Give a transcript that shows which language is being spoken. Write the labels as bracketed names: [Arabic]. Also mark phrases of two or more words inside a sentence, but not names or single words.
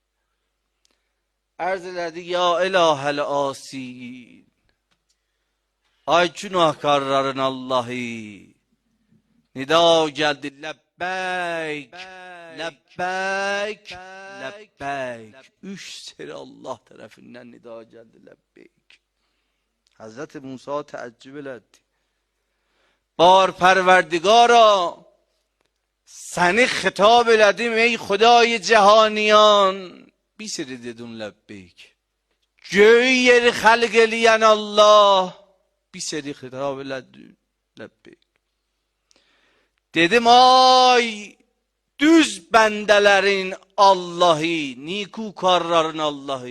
[Azerbaijani] Arz elədi: [Arabic] يا إله العاصين, [Azerbaijani] ay günahkarların Allah'ı. Nida geldi: lebbeyk, lebbeyk, lebbeyk. 3 seri Allah tarafından nida geldi: lebbeyk. Hazreti Musa teəccüb elədi. [Persian] بار پروردگارا, [Azerbaijani] səni xitab elədim ey [Persian] خدای جهانیان. [Azerbaijani] Bir seri dedin lebbeyk. Göy yeri xəlq eləyən Allah. Bir seri xitab elədi: lebbeyk. Dedim: ay düz bəndələrin Allah'ı, nikukarların Allah'ı.